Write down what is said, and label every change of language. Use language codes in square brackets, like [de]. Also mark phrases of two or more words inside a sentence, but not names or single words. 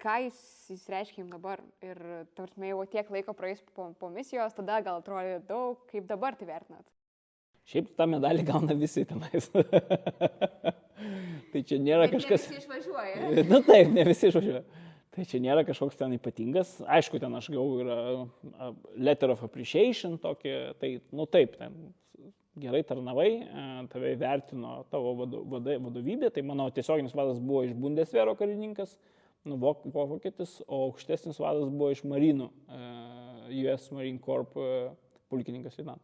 [lt] ką jis reiškia jums dabar? Ir, tarsi, jau tiek laiko praeis po misijos, tada gal atrodė daug, kaip dabar tai vertinat? Šiaip tą medalį gauna visi tenais. Tai čia nėra kažkas... Ne visi išvažiuoja. Na taip, ne visi išvažiuoja. Tai čia nėra kažkoks ten ypatingas. Aišku, ten aš gavau yra [en] letter of appreciation [lt] tokį, tai, nu taip, ten gerai tarnavai, tave įvertino tavo vadovybė, tai mano tiesioginis vadas buvo iš Bundeswehro karininkas, vokietis, o aukštesnis vadas buvo iš Marinų, US Marine Corp pulkininkas leitenantas.